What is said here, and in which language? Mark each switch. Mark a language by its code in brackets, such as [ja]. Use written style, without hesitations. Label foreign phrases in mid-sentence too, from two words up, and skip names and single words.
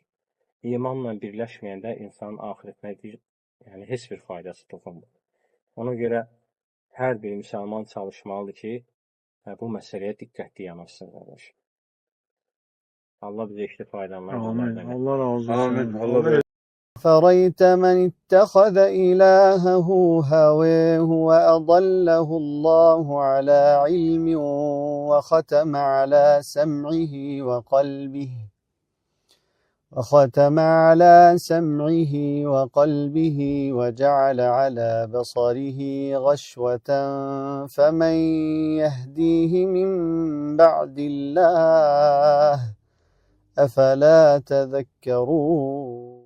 [az] İmanla birləşməyəndə insanın axirətinə yəni, heç bir faydası toxunmur. Ona görə hər bir müsəlman çalışmalıdır ki, bu məsələyə diqqətli yanaşsın, qardaş. Allah bizə işdə faydalanlar. Allah razı olsun. [ar] فريت من اتخذ إلهه هواه وأضله الله على علم وختم على سمعه وقلبه وجعل على بصره غشوة فمن يهديه من بعد الله أفلا تذكرون